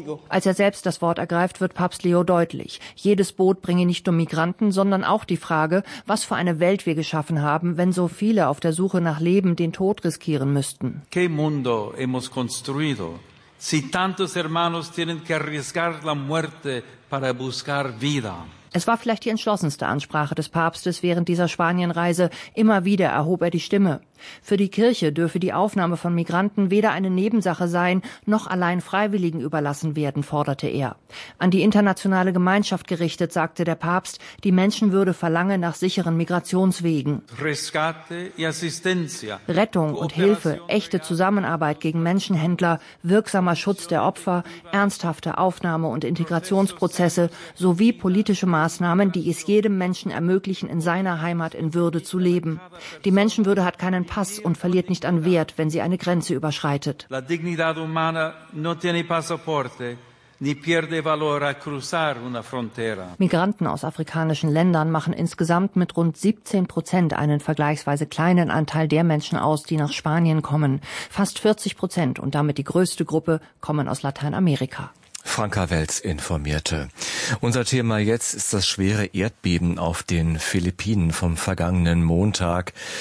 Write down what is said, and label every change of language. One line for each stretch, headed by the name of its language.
German: Als er selbst das Wort ergreift, wird Papst Leo deutlich. Jedes Boot bringe nicht nur Migranten, sondern auch die Frage, was für eine Welt wir geschaffen haben, wenn so viele auf der Suche nach Leben den Tod riskieren müssten.
Spanish: ¿Qué mundo hemos construido si tantos hermanos tienen que arriesgar la muerte para buscar vida?
German: Es war vielleicht die entschlossenste Ansprache des Papstes während dieser Spanienreise. Immer wieder erhob er die Stimme. Für die Kirche dürfe die Aufnahme von Migranten weder eine Nebensache sein, noch allein Freiwilligen überlassen werden, forderte er. An die internationale Gemeinschaft gerichtet, sagte der Papst, die Menschenwürde verlange nach sicheren Migrationswegen. Rettung und Hilfe, echte Zusammenarbeit gegen Menschenhändler, wirksamer Schutz der Opfer, ernsthafte Aufnahme- und Integrationsprozesse sowie politische Maßnahmen, die es jedem Menschen ermöglichen, in seiner Heimat in Würde zu leben. Die Menschenwürde hat keinen Pass und verliert nicht an Wert, wenn sie eine Grenze überschreitet.
Spanish: La dignidad humana no tiene pasaporte, ni pierde valor a cruzar una frontera.
German: Migranten aus afrikanischen Ländern machen insgesamt mit rund 17% einen vergleichsweise kleinen Anteil der Menschen aus, die nach Spanien kommen. Fast 40% und damit die größte Gruppe kommen aus Lateinamerika. Franka Welz informierte. Unser Thema jetzt ist das schwere Erdbeben auf den Philippinen vom vergangenen Montag.